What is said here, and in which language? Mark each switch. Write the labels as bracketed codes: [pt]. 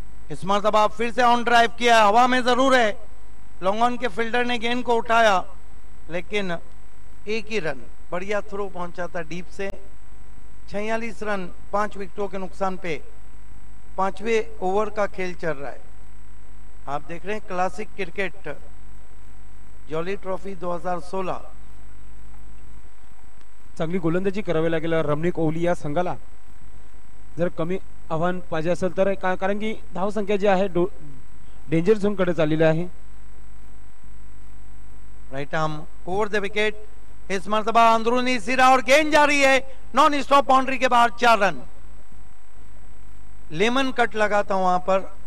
[hi] इस मरतबा फिर से ऑन ड्राइव किया, हवा में जरूर है, लॉन्ग ऑन के फील्डर ने गेंद को उठाया, लेकिन एक ही रन, बढ़िया थ्रो पहुंचा था डीप से। 46 रन 5 विकेटों के नुकसान पे 5वें ओवर का खेल चल रहा है। आप देख रहे हैं क्लासिक क्रिकेट जॉली ट्रॉफी 2016। [mr] चांगली गोलंदाजी करावी लागेल रमणीक ओवली या संघाला, जर कमी आव्हान पाहिजे असेल तर, कारण की धाव संख्या जी आहे डेंजर झोन कडे चाललेली आहे। [hi] Right arm over the wicket, इस मरतबा अंदरूनी सिरा और गेंद जा रही है नॉन स्टॉप बाउंड्री के बाहर। 4 रन, लेमन कट लगा था वहां पर।